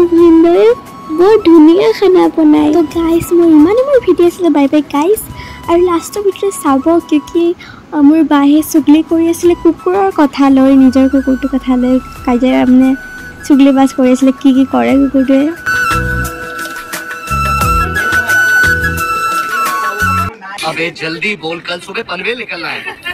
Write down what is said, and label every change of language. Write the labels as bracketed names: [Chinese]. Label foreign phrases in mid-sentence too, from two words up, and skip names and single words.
[Assamese] ভিনদেউৱে বৰ ধুনীয়া খানা বনায় তো গাইজ মোৰ ইমানেই মোৰ ভিডিঅ' আছিলে [English] bye bye guys [Assamese] আৰু লাষ্টৰ ভিডিঅ'টো চাব কিয় মোৰ বাহে চুগলি কৰি আছিলে কুকুৰৰ কথা লৈ নিজৰ কুকুৰটোৰ কথা লৈ কাজিয়া মানে চুগলিবাজ কৰি আছিলে কি কৰে কুকুৰটোৱে [Hindi] अबे जल्दी बोल कल सुबह पनवेल निकलना है